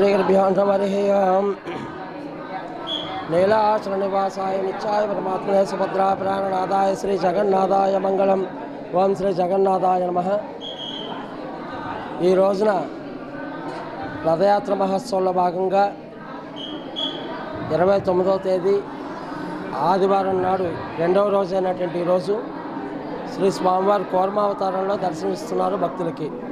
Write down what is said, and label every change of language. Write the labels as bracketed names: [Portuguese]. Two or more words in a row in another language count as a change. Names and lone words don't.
[Sanskrit] श्रीगुरुभ्यो नमः। नीलाचलनिवासाय नित्याय परमात्मने सुभद्रा प्राणनादाय श्री जगन्नाथाय मंगलम। ओं श्री जगन्नाथाय नमः। [Telugu] ఈ రోజున రథయాత్ర మహోత్సవంలో భాగంగా 29వ తేదీ ఆదివారం నాడు రెండవ రోజు అయినటువంటి ఈరోజు శ్రీ స్వామివారి కూర్మావతారంలో దర్శనమిస్తున్నారు భక్తులకి.